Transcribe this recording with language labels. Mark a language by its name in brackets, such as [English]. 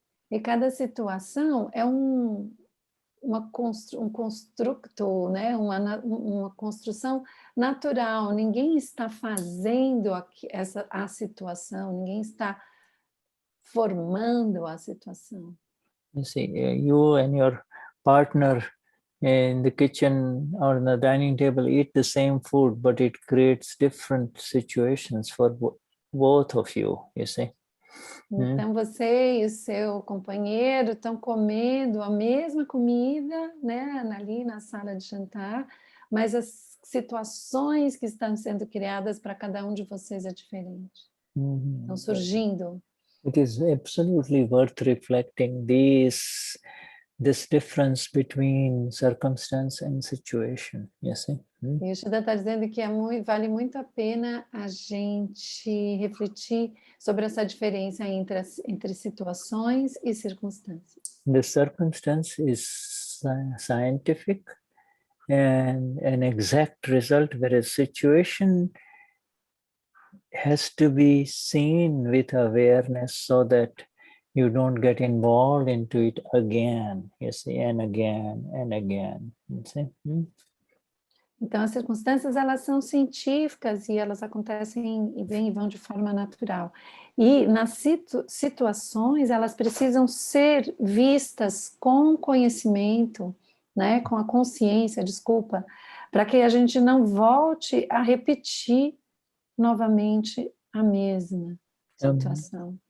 [Portuguese] E cada situação é um construto, né? uma construção natural. Ninguém está fazendo a situação, ninguém está formando a situação. [English] You see, you and your partner in the kitchen or in the dining table eat the same food, but it creates different situations for both of you, you see. [Portuguese] Então você e o seu companheiro estão comendo a mesma comida, né, ali na sala de jantar, mas as situações que estão sendo criadas para cada um de vocês é diferente. Estão surgindo. [English] It is absolutely worth reflecting this difference between circumstance and situation, you see. [Portuguese] E o Shuddha está dizendo que vale muito a pena a gente refletir sobre essa diferença entre situações e circunstâncias. [English] The circumstance is scientific and an exact result, whereas situation has to be seen with awareness so that you don't get involved into it again, you see, and again and again, you see. [Portuguese] Então, as circunstâncias, elas são científicas e elas acontecem e vêm e vão de forma natural. E nas situações, elas precisam ser vistas com conhecimento, né, com a consciência, desculpa, para que a gente não volte a repetir novamente a mesma situação.